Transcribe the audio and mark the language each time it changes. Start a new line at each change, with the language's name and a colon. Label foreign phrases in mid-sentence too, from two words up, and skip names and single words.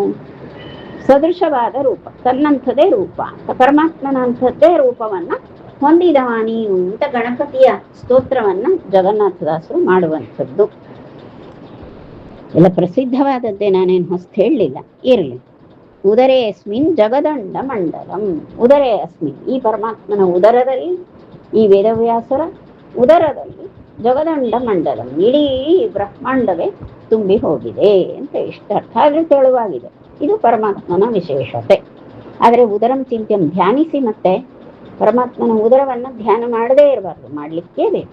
Kannada: ಸದೃಶವಾದ ರೂಪ, ತನ್ನಂಥದೇ ರೂಪ ಅಂತ, ಪರಮಾತ್ಮನಂಥದ್ದೇ ರೂಪವನ್ನ ಹೊಂದಿದವ ನೀನು ಅಂತ ಗಣಪತಿಯ ಸ್ತೋತ್ರವನ್ನ ಜಗನ್ನಾಥದಾಸರು ಮಾಡುವಂಥದ್ದು. ಎಲ್ಲ ಪ್ರಸಿದ್ಧವಾದದ್ದೇ, ನಾನೇನು ಹೊಸ್ತು ಹೇಳಲಿಲ್ಲ.
Sanskrit: ಇರಲಿ. ಉದರೇ ಅಸ್ಮಿನ್ ಜಗದಂಡ ಮಂಡಲಂ. ಉದರೇ ಅಸ್ಮಿನ್,
Kannada: ಈ ಪರಮಾತ್ಮನ ಉದರದಲ್ಲಿ, ಈ ವೇದವ್ಯಾಸರ ಉದರದಲ್ಲಿ
Sanskrit: ಜಗದಂಡ ಮಂಡಲಂ,
Kannada: ಇಡೀ ಬ್ರಹ್ಮಾಂಡವೇ ತುಂಬಿ ಹೋಗಿದೆ ಅಂತ ಇಷ್ಟ ಅರ್ಥ. ಆದ್ರೆ ತೆಳುವಾಗಿದೆ. ಇದು ಪರಮಾತ್ಮನ ವಿಶೇಷತೆ. ಆದರೆ
Sanskrit: ಉದರಂ ಚಿಂತ್ಯಂ,
Kannada: ಧ್ಯಾನಿಸಿ. ಮತ್ತೆ ಪರಮಾತ್ಮನ ಉದರವನ್ನ ಧ್ಯಾನ ಮಾಡದೇ ಇರಬಾರ್ದು, ಮಾಡ್ಲಿಕ್ಕೇ ಬೇಕು.